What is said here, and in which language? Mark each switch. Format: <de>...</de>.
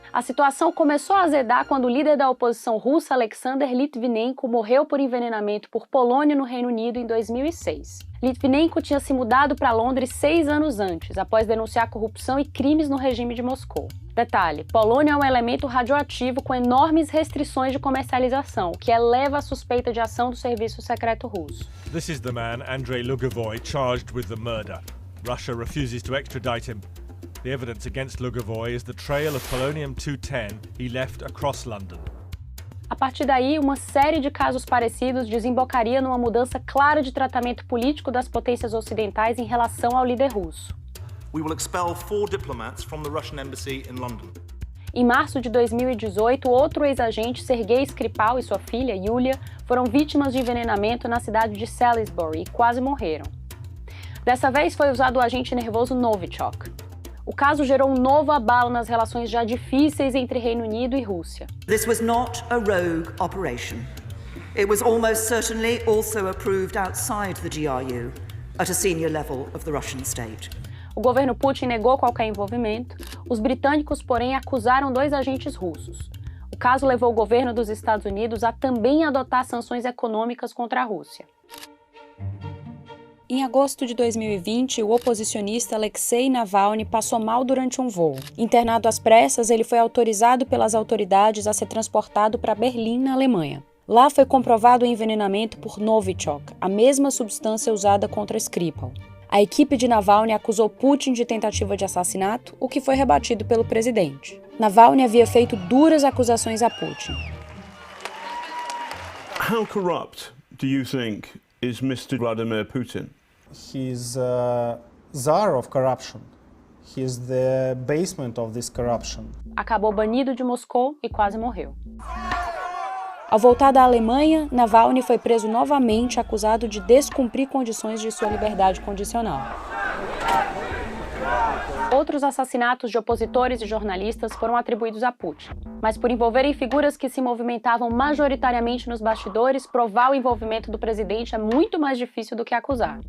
<pt>A situação começou a azedar quando o líder da oposição russa, Alexander Litvinenko, morreu por envenenamento por polônio no Reino Unido em 2006. Litvinenko tinha se mudado para Londres 6 anos antes, após denunciar corrupção e crimes no regime de Moscou. Detalhe: polônio é um elemento radioativo com enormes restrições de comercialização, o que eleva a suspeita de ação do serviço secreto russo.</pt> <en>This is the man, Andrei Lugovoy, charged with the murder. Russia refuses to extradite him. The evidence against Lugovoy is the trail of polonium-210 he left across London.</en> <pt>A partir daí, uma série de casos parecidos desembocaria numa mudança clara de tratamento político das potências ocidentais em relação ao líder russo.</pt> <en>We will expel 4 diplomats from the Russian embassy in London.</en> <pt>Em março de 2018, outro ex-agente, Sergei Skripal, e sua filha, Yulia, foram vítimas de envenenamento na cidade de Salisbury e quase morreram. Dessa vez foi usado o agente nervoso Novichok. O caso gerou um novo abalo nas relações já difíceis entre Reino Unido e Rússia.</pt> <en>This was not a rogue operation. It was almost certainly also approved outside the GRU, at a senior level of the Russian state.</en> <pt>O governo Putin negou qualquer envolvimento. Os britânicos, porém, acusaram 2 agentes russos. O caso levou o governo dos Estados Unidos a também adotar sanções econômicas contra a Rússia. Em agosto de 2020, o oposicionista Alexei Navalny passou mal durante um voo. Internado às pressas, ele foi autorizado pelas autoridades a ser transportado para Berlim, na Alemanha. Lá foi comprovado o envenenamento por Novichok, a mesma substância usada contra Skripal. A equipe de Navalny acusou Putin de tentativa de assassinato, o que foi rebatido pelo presidente. Navalny havia feito duras acusações a Putin.</pt> <en>How corrupt do you think is Mr. Vladimir Putin? He's a czar of corruption. He's the basement of this corruption.</en> <pt>Acabou banido de Moscou e quase morreu. Ao voltar da Alemanha, Navalny foi preso novamente, acusado de descumprir condições de sua liberdade condicional. Outros assassinatos de opositores e jornalistas foram atribuídos a Putin, mas por envolverem figuras que se movimentavam majoritariamente nos bastidores, provar o envolvimento do presidente é muito mais difícil do que acusar.</pt>